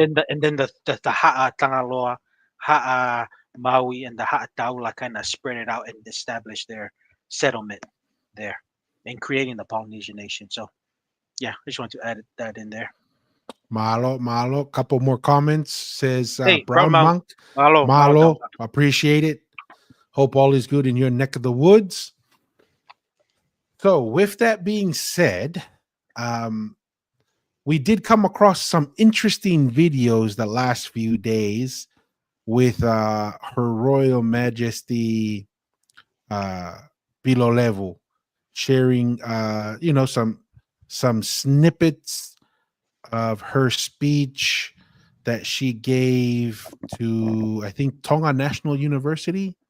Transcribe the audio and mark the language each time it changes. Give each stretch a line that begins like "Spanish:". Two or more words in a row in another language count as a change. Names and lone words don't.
English: And then the Ha'a Tangaloa, Ha'a Maui, and the Ha'a Taula kind of spread it out and established their settlement there and creating the Polynesian nation. So yeah, I just want to add that in there.
Tongan: Malo, malo.
English: Couple more comments. Says Hey, Brown Brown Monk, Monk.
Tongan: malo, malo Malo, tama.
English: appreciate it. Hope all is good in your neck of the woods. So, with that being said, um, we did come across some interesting videos the last few days with Her Royal Majesty uh, Pilolevu sharing, some snippets of her speech that she gave to, I think, Tonga National University